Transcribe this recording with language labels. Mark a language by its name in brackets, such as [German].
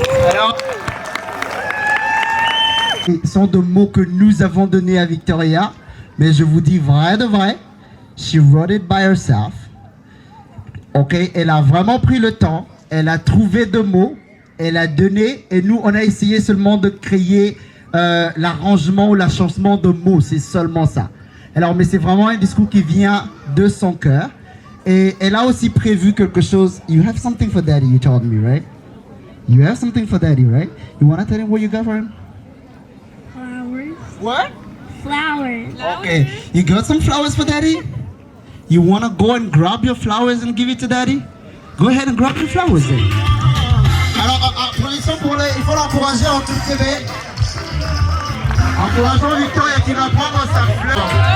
[French] Alors, ce sont des mots que nous avons donnés à Victoria, mais je vous dis vrai de vrai, [English] she wrote it by herself. [French] Ok, elle a vraiment pris le temps, elle a trouvé des mots, elle a donné et nous, on a essayé seulement de créer l'arrangement ou l'agencement de mots, c'est seulement ça. Alors, mais c'est vraiment un discours qui vient de son cœur. Et elle a aussi prévu quelque chose. [English] You have something for Daddy, you told me, right? You have something for Daddy, right? You want to tell him what you got for him? Flowers. What? Flowers. Okay, you got some flowers for Daddy? You want to go and grab your flowers and give it to Daddy? Go ahead and grab your flowers then. [French] Alors, applaudissons pour il faut l'encourager en toute sévère. Encourageons Victoria qui va prendre sa fleur.